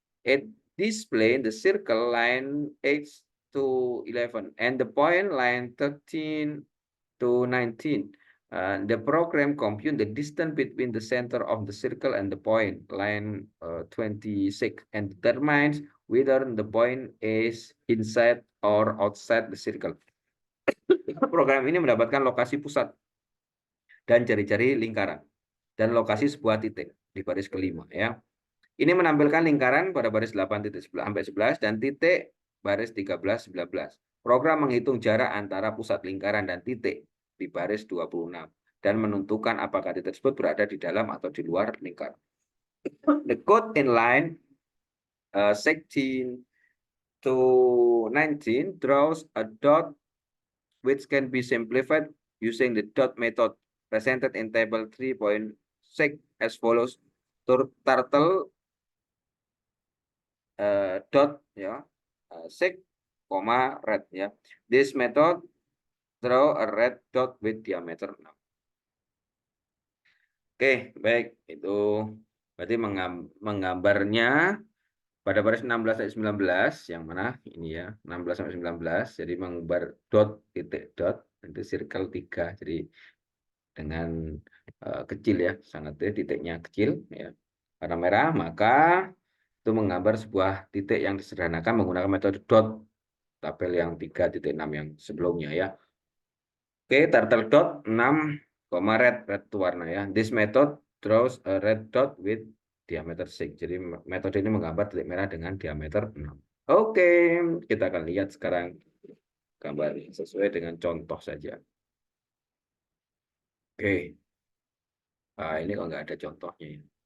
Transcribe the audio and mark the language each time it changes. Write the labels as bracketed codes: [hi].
[en] It display the circle line 8 to 11 and the point line 13 to 19. The program compute the distance between the center of the circle and the point, line 26, and determines whether the point is inside or outside the circle. [id] Program ini mendapatkan lokasi pusat dan jari-jari lingkaran dan lokasi sebuah titik di baris kelima ya. Ini menampilkan lingkaran pada baris 8 titik sampai 11 dan titik baris 13 19. Program menghitung jarak antara pusat lingkaran dan titik di baris 26 dan menentukan apakah titik tersebut berada di dalam atau di luar lingkaran. [en] The code in line 16 to 19 draws a dot which can be simplified using the dot method presented in table 3.6 as follows. [id] Turtle dot ya 6, red ya. [en] This method draw a red dot with diameter 6. [id] Oke, baik. Itu berarti menggambarnya pada baris 16 sampai 19 yang mana ini ya, 16 sampai 19. Jadi menggambar dot titik dot itu circle 3. Jadi dengan kecil ya, sangat titiknya kecil ya. Warna merah, maka itu menggambar sebuah titik yang disederhanakan menggunakan metode dot, tabel yang 3.6 yang sebelumnya ya. Oke, turtle dot 6, red itu warna ya. [en] This method draws a red dot with diameter 6. [id] Jadi metode ini menggambar titik merah dengan diameter 6. Oke, kita akan lihat sekarang gambar sesuai dengan contoh saja. Oke. Nah, ini kok nggak ada contohnya ya.